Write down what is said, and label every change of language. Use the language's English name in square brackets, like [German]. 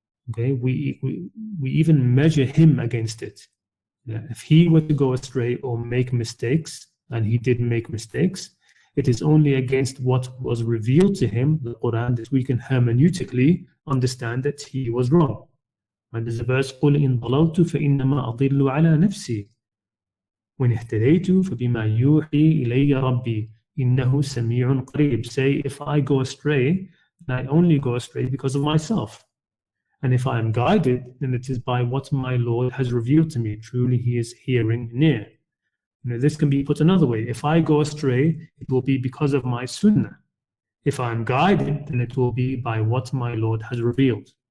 [English] Okay, we even measure him against it. If he were to go astray or make mistakes, and he did make mistakes, it is only against what was revealed to him, the Qur'an, that we can hermeneutically understand that he was wrong. And there's a verse, [Arabic] قُلْ إِنْ ضَلَلْتُ فَإِنَّمَا أَضِلُّ عَلَى نَفْسِي وَإِنْ اهْتَدَيْتُ فَبِمَا يُوحِي إِلَيَّ رَبِّي إِنَّهُ سَمِيعٌ قَرِيبٌ. [English] Say, if I go astray, then I only go astray because of myself. And if I am guided, then it is by what my Lord has revealed to me. Truly he is hearing near. This can be put another way. If I go astray, it will be because of my Sunnah. If I am guided, then it will be by what my Lord has revealed.